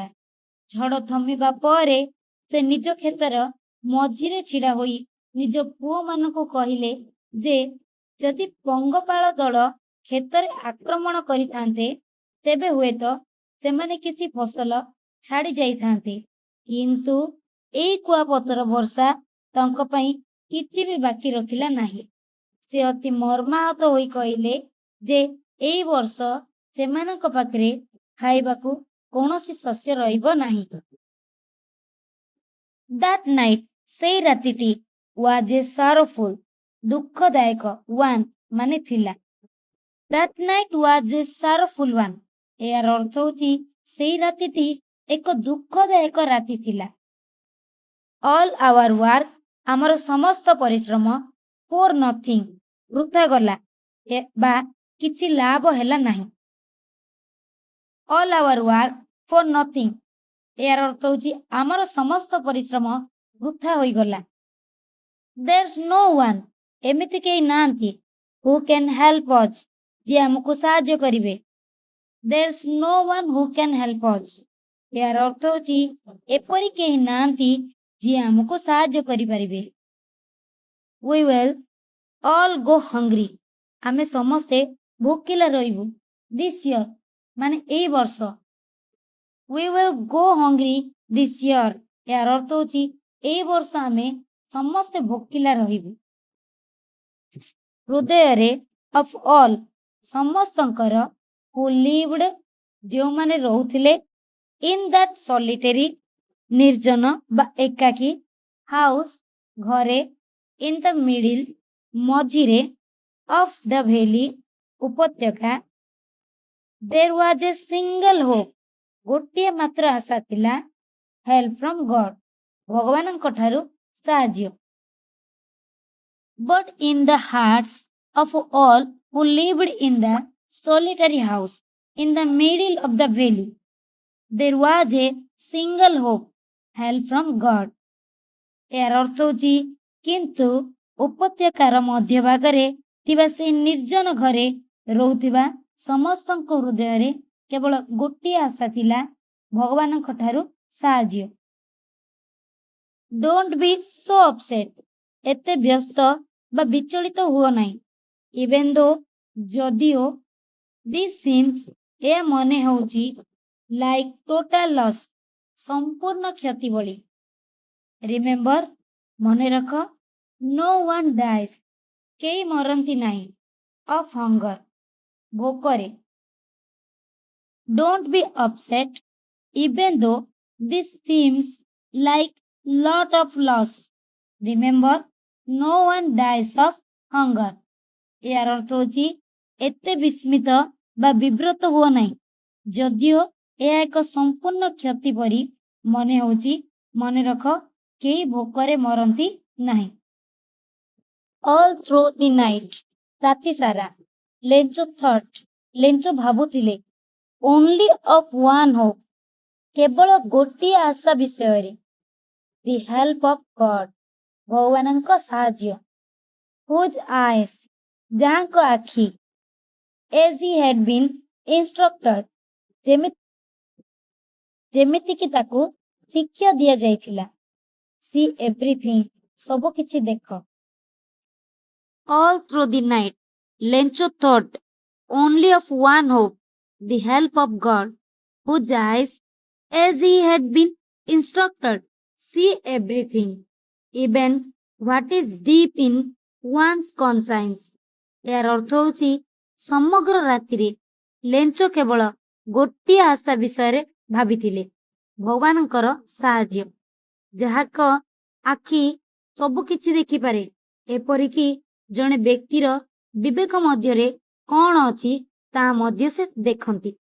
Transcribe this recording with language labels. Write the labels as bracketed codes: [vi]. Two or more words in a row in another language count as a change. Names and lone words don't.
[or] ଝଡ଼ ଥମିବା ପରେ ସେ ନିଜ କ୍ଷେତର ମଝିରେ ଛିଡ଼ା ହୋଇ ନିଜ ପୁଅମାନଙ୍କୁ କହିଲେ ଯେ ଯଦି ପଙ୍ଗପାଳ ଦଳ କ୍ଷେତରେ ଆକ୍ରମଣ କରିଥାନ୍ତେ ତେବେ ହୁଏତ ସେମାନେ କିଛି ଫସଲ ଛାଡ଼ି ଯାଇଥାନ୍ତେ, କିନ୍ତୁ ଏଇ କୁଆପଥର ବର୍ଷା ତାଙ୍କ ପାଇଁ କିଛି ବି ବାକି ରଖିଲା ନାହିଁ। ସେ ଅତି ମର୍ମାହତ ହୋଇ କହିଲେ ଯେ ଏଇ ବର୍ଷ ସେମାନଙ୍କ ପାଖରେ ଖାଇବାକୁ କୌଣସି ଶସ୍ୟ ରହିବ ନାହିଁ। [en] That night, [or] ସେଇ ରାତିଟି, [en] was a sorrowful, [or] ଦୁଃଖଦାୟକ, one, ମାନେ ଥିଲା। [en] That night was a sorrowful one. [or] ଏହାର ଅର୍ଥ ହେଉଛି ସେଇ ରାତିଟି ଏକ ଦୁଃଖଦାୟକ ରାତି ଥିଲା। [en] All our work, [or] ଆମର ସମସ୍ତ ପରିଶ୍ରମ, [en] for nothing, [or] ବୃଥା ଗଲା ବା କିଛି ଲାଭ ହେଲା ନାହିଁ। [en] All our work for nothing, [or] ଏହାର ଅର୍ଥ ହେଉଛି ଆମର ସମସ୍ତ ପରିଶ୍ରମ ବୃଥା ହୋଇଗଲା। [en] There's no one, [or] ଏମିତି କେହି ନାହାନ୍ତି, [en] who can help us, [or] ଯିଏ ଆମକୁ ସାହାଯ୍ୟ କରିବେ। [en] There's no one who can help us, [or] ଏହାର ଅର୍ଥ ହେଉଛି ଏପରି କେହି ନାହାନ୍ତି ଯିଏ ଆମକୁ ସାହାଯ୍ୟ କରିପାରିବେ। [en] We will all go hungry, [or] ଆମେ ସମସ୍ତେ ଭୋକିଲା ରହିବୁ। [en] This year, [or] ମାନେ ଏଇ ବର୍ଷ। [en] We will go hungry this year, [or] ଏହାର ଅର୍ଥ ହେଉଛି ଏଇ ବର୍ଷ ଆମେ ସମସ୍ତେ ଭୋକିଲା ରହିବୁ। [en] ହୃଦୟରେ of all, ସମସ୍ତଙ୍କର, who lived, [or] ଯେଉଁମାନେ ରହୁଥିଲେ, [en] in that solitary, [or] ନିର୍ଜନ ବା ଏକାକୀ, house, ଘରେ, [en] in the middle, ମଝିରେ, of the valley, ଉପତ୍ୟକା, there was a single hope, [or] ଗୋଟିଏ ମାତ୍ର ଆଶା ଥିଲା, [en] help from God, [or] ଭଗବାନଙ୍କ ଠାରୁ ସାହାଯ୍ୟ। [en] But in the hearts of all who lived in the solitary house in the middle of the valley, there was a single hope, help from God. [or] ଏହାର ଅର୍ଥ ହେଉଛି କିନ୍ତୁ ଉପତ୍ୟକାର ମଧ୍ୟଭାଗରେ ଥିବା ସେହି ନିର୍ଜନ ଘରେ ରହୁଥିବା ସମସ୍ତଙ୍କ ହୃଦୟରେ କେବଳ ଗୋଟିଏ ଆଶା ଥିଲା, ଭଗବାନଙ୍କ ଠାରୁ ସାହାଯ୍ୟ। [en] Don't be so upset, [or] ଏତେ ବ୍ୟସ୍ତ ବା ବିଚଳିତ ହୁଅ ନାହିଁ। [en] Even though, ଯଦିଓ, this seems, [or] ଏହା ମନେ ହେଉଛି, [en] like total loss, [or] ସମ୍ପୂର୍ଣ୍ଣ କ୍ଷତି ଭଳି। Remember, ମନେ ରଖ, [en] no one dies, [or] କେହି ମରନ୍ତି ନାହିଁ, [en] of hunger, ଭୋକରେ। Don't be upset, even though this seems like lot of loss. Remember, no one dies of hunger. [or] ଏହାର ଅର୍ଥ ହେଉଛି ଏତେ ବିସ୍ମିତ ବା ବିବ୍ରତ ହୁଅ ନାହିଁ, ଯଦିଓ ଏହା ଏକ ସମ୍ପୂର୍ଣ୍ଣ କ୍ଷତି ପରି ମନେ ହେଉଛି, ମନେ ରଖ କେହି ଭୋକରେ ମରନ୍ତି ନାହିଁ। [en] All through the night, [or] ରାତି ସାରା, ଲେଞ୍ଚ ଥଟ୍, ଲେଞ୍ଚ ଭାବୁଥିଲେ [en] only of one hope, [or] କେବଳ ଗୋଟିଏ ଆଶା ବିଷୟରେ, [en] the help of God, [or] ଭଗବାନଙ୍କ ସାହାଯ୍ୟ, [en] whose eyes, [or] ଯାହାଙ୍କ ଆଖି, [en] as he had been instructed, [or] ଯେମିତିକି ତାକୁ ଶିକ୍ଷା ଦିଆଯାଇଥିଲା, [en] see everything, [or] ସବୁ କିଛି ଦେଖ। [en] All through the night, Lencho thought only of one hope, the help of God, whose eyes, as he had been instructed, see everything, even what is deep in one's conscience. [or] ଏହାର ଅର୍ଥ ହେଉଛି ସମଗ୍ର ରାତିରେ ଲେଞ୍ଚ କେବଳ ଗୋଟିଏ ଆଶା ବିଷୟରେ ଭାବିଥିଲେ, ଭଗବାନଙ୍କର ସାହାଯ୍ୟ, ଯାହାଙ୍କ ଆଖି ସବୁ କିଛି ଦେଖିପାରେ, ଏପରିକି ଜଣେ ବ୍ୟକ୍ତିର ବିବେକ ମଧ୍ୟରେ କଣ ଅଛି ତାହା ମଧ୍ୟ ସେ ଦେଖନ୍ତି।